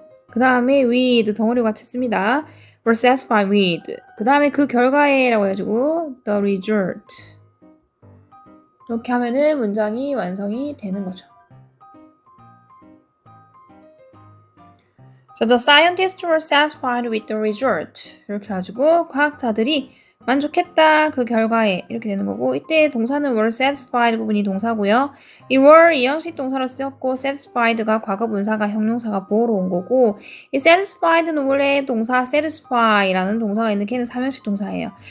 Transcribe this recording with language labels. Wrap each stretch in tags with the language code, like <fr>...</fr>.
<ko>그 다음에 with 덩어리 같이 씁니다.</ko> <en>were satisfied with.</en> <ko>그 다음에 그 결과에라고 해가지고</ko> <en>the result.</en> <ko>이렇게 하면은 문장이 완성이 되는 거죠.</ko> <en>So the scientists were satisfied with the result.</en> <ko>이렇게 해가지고 과학자들이 만족했다 그 결과에 이렇게 되는 거고 이때 동사는</ko> <en>were satisfied</en> <ko>부분이 동사고요. 이 were 이형식 동사로 쓰였고 satisfied가 과거 분사가 형용사가 보호로 온 거고 이 satisfied는 원래 동사 satisfy라는 동사가 있는 걔는 3형식 동사예요.</ko>